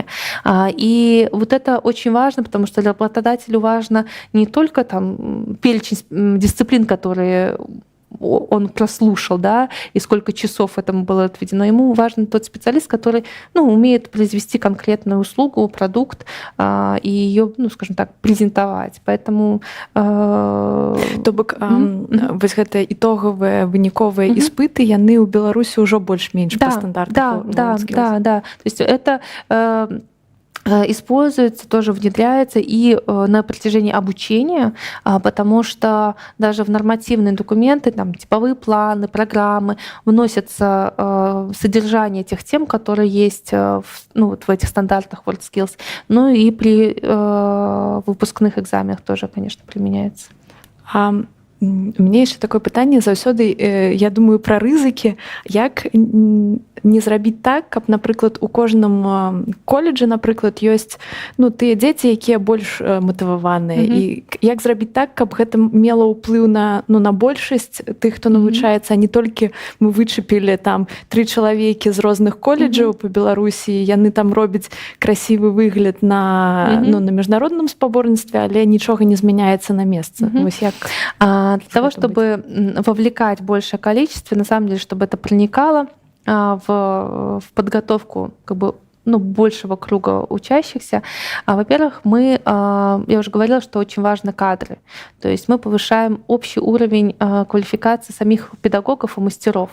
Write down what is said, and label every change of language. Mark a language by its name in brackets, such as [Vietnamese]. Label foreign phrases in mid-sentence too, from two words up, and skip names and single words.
[Russian] И вот это очень важно, потому что работодателю важно не только там перечень дисциплин, которые он прослушал, да, и сколько часов этому было отведено. Ему важен тот специалист, который умеет произвести конкретную услугу, продукт и ее, скажем так, презентовать. Поэтому [Belarusian] то бок вось гэтыя ітогавыя выніковыя іспыты яны ў Беларусі ўжо больш-менш па стандартах. [Russian] Да. То есть это используется, тоже внедряется и на протяжении обучения, потому что даже в нормативные документы, там, типовые планы, программы, вносятся содержание тех тем, которые есть вот в этих стандартах WorldSkills. Ну и при выпускных экзаменах тоже, конечно, применяется. [Belarusian] У мяне яшчэ такое пытанне заўсёды я думаю пра рызыкі, як не зрабіць так, каб, напрыклад, у кожным коледжы, напрыклад, ёсць тыя дзеці, якія больш матываваныя. І як зрабіць так, каб гэта мела ўплыў на большасць тых, хто навучаецца, а не толькі мы вычапілі там 3 чалавекі з розных коледжаў па Беларусі, яны там робяць красивы выгляд на міжнародным спаборніцтве, але нічога не змяняецца на месцы. Вось як [Russian] для того, чтобы вовлекать большее количество, на самом деле, чтобы это проникало в подготовку как бы большего круга учащихся. Во-первых, я уже говорила, что очень важны кадры. То есть мы повышаем общий уровень квалификации самих педагогов и мастеров.